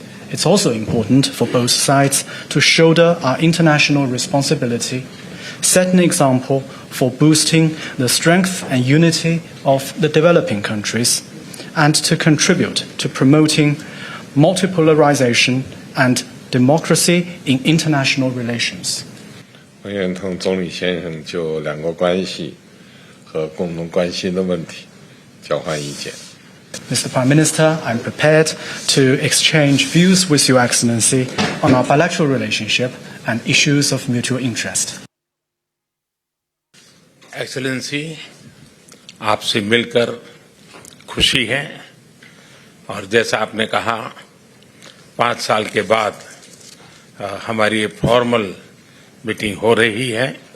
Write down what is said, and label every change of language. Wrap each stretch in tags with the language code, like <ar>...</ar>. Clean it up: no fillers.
<en>It's also important for both sides to shoulder our international responsibility, set an example for boosting the strength and unity of the developing countries, and to contribute to promoting multipolarization and democracy in international relations.</en> <zh>我愿同总理先生就两国关系和共同关心的问题交换意见。</zh> <en>Mr. Prime Minister, I'm prepared to exchange views with Your Excellency on our bilateral relationship and issues of mutual interest.</en> <hi>Excellency, आपसे मिलकर खुशी है और जैसा आपने कहा 5 साल के बाद हमारी ये फॉर्मल मीटिंग हो रही है।</hi>